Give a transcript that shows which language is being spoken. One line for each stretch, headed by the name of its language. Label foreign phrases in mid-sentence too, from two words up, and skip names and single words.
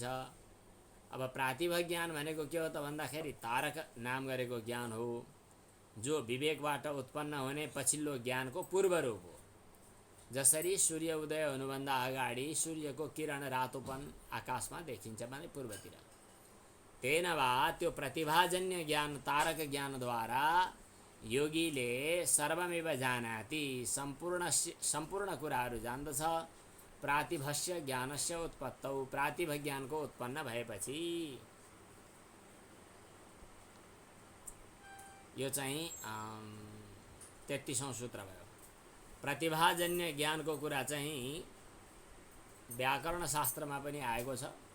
Nepali: अब प्रातिभ ज्ञान भनेको के हो त भन्दाखेरि तारक नाम गरेको ज्ञान हो, जो विवेकबाट उत्पन्न हुने पछिल्लो ज्ञानको पूर्व रूप हो। जसरी सूर्य उदय हुनुभन्दा अगाडि सूर्यको किरण रातोपन आकाशमा देखिन्छ भने पूर्वतिर,
Sanskrit: तेन वा
Nepali: त्यो प्रतिभाजन्य ज्ञान तारक ज्ञानद्वारा योगीले
Sanskrit: सर्वमेव जानाति,
Nepali: सम्पूर्ण कुराहरू जान्दछ।
Sanskrit: प्रातिभस्य ज्ञानस्य उत्पत्तौ,
Nepali: प्रातिभ ज्ञानको उत्पन्न भएपछि। यो चाहिँ 33औं सूत्र भयो। प्रतिभाजन्य ज्ञानको कुरा चाहिँ व्याकरण शास्त्रमा पनि आएको छ।